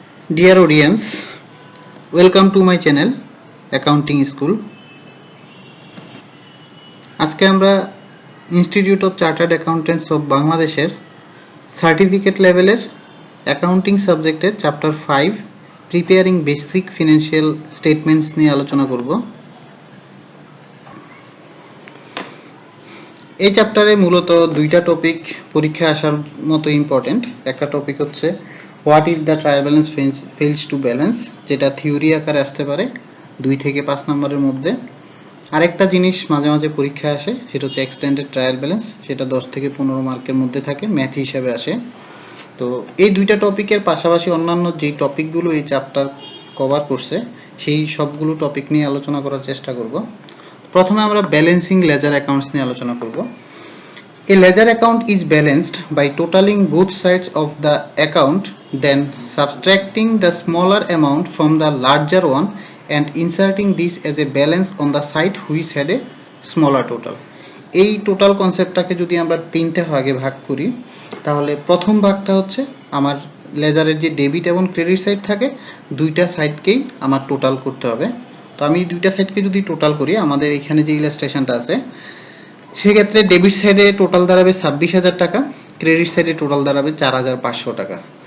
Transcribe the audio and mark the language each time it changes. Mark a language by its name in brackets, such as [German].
[English] Dear audience, welcome to my channel Accounting School. [Bangla] আজকে আমরা institute of chartered accountants of বাংলাদেশের certificate লেভেলের accounting সাবজেক্টের chapter 5 preparing basic financial statements নিয়ে আলোচনা করব। এই চ্যাপ্টারে মূলত দুইটা টপিক পরীক্ষা আসার মতো ইম্পর্টেন্ট। একটা টপিক হচ্ছে what is the trial balance fails to balance, যেটা থিওরি আকারে আসতে পারে 2 থেকে 5 নম্বরের মধ্যে। আরেকটা জিনিস মাঝে মাঝে পরীক্ষায় আসে, সেটা হচ্ছে এক্সটেন্ডেড ট্রায়াল ব্যালেন্স, সেটা 10 থেকে 15 মার্কের মধ্যে থাকে, ম্যাথ হিসাবে আসে। তো এই দুইটা টপিকের পাশাপাশি অন্যান্য যেই টপিকগুলো এই চ্যাপ্টার কভার করছে সেই সবগুলো টপিক নিয়ে আলোচনা করার চেষ্টা করব। প্রথমে আমরা ব্যালেন্সিং লেজার অ্যাকাউন্টস নিয়ে আলোচনা করব। [English] A ledger account is balanced by totaling both sides of the account, then subtracting the smaller amount from the larger one and inserting this as a balance on the side which had a smaller total. [Bangla] এই total কনসেপ্টটাকে যদি আমরা তিনটা ভাগে ভাগ করি, তাহলে প্রথম ভাগটা হচ্ছে আমার লেজারের যে ডেবিট এবং ক্রেডিট সাইড থাকে, দুইটা সাইডকেই আমার টোটাল করতে হবে। তো আমি দুইটা সাইডকে যদি টোটাল করি, আমাদের এখানে যে ইলাস্ট্রেশনটা আছে সেক্ষেত্রে ডেবিট সাইডে টোটাল দাঁড়াবে 26,000 টাকা, ক্রেডিট সাইডে টোটাল দাঁড়াবে 4,500 টাকা।